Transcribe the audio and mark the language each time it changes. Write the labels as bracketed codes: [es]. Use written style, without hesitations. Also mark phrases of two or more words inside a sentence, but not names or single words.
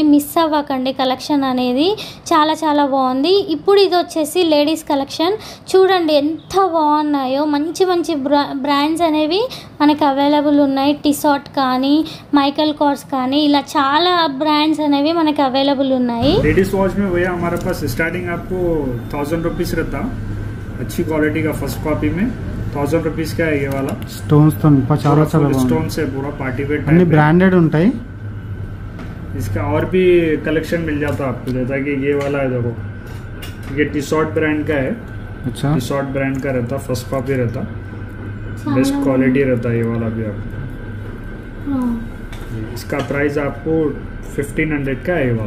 [te] మిస్ అవ్వకండి, కలెక్షన్ అనేది చాలా చాలా బాగుంది. ఇప్పుడు ఇది వచ్చేసి [en] ladies collection. [te] చూడండి ఎంత బాగున్నాయో, మంచి మంచి బ్రాండ్స్ అనేవి మనకి అవైలబుల్ ఉన్నాయి. టిసాట్ కానీ, మైకల్ కార్స్ కానీ, ఇలా చాలా బ్రాండ్స్ అనేవి మనకి అవైలబుల్ ఉన్నాయి. [en] ladies watch [hi] में भैया हमारे पास स्टार्टिंग आपको 1000 रुपीज रहता, अच्छी क्वालिटी का [en] first copy [hi] में 1000 रुपीज का है ये वाला. [te] స్టోన్స్ తో చాలా చాలా [hi] स्टोन से पूरा [en] party wear [te] అన్ని బ్రాండెడ్ ఉంటాయి. [hi] इसका और भी कलेक्शन मिल जाता है आपको, जैसा कि ये वाला है, देखो ये टी-शर्ट ब्रांड का है. अच्छा, टी-शर्ट ब्रांड का रहता, [en] first copy [hi] रहता, [en] best quality [hi] रहता है ये वाला भी आपको. इसका प्राइस आपको 1500 का है ये वाला।